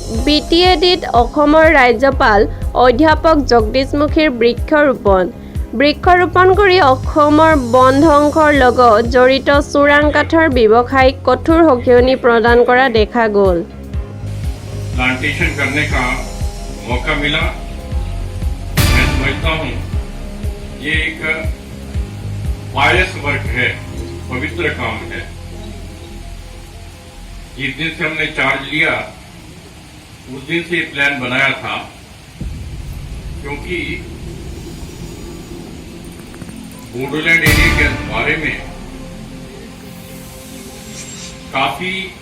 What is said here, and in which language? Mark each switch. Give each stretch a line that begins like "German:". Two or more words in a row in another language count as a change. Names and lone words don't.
Assamese: BTADত অসমৰ ৰাজ্যপাল অধ্যাপক জগদীশ মুখীৰ বৃক্ষৰোপণ কৰি অসমৰ বন ধ্বংসৰ লগত জড়িত চোৰাং কাঠৰ ব্যৱসায়িক কঠোৰ সকিয়নি প্ৰদান কৰা দেখা গ'ল।
Hindi: प्लांटेशन करने का मौका मिला। मैं समझता हूँ ये एक
English: pious work
Hindi: है, पवित्र काम है। जिस दिन से हमने चार्ज लिया उस दिन से ये प्लान बनाया था, क्योंकि बोडोलैंड एरिया के बारे में काफी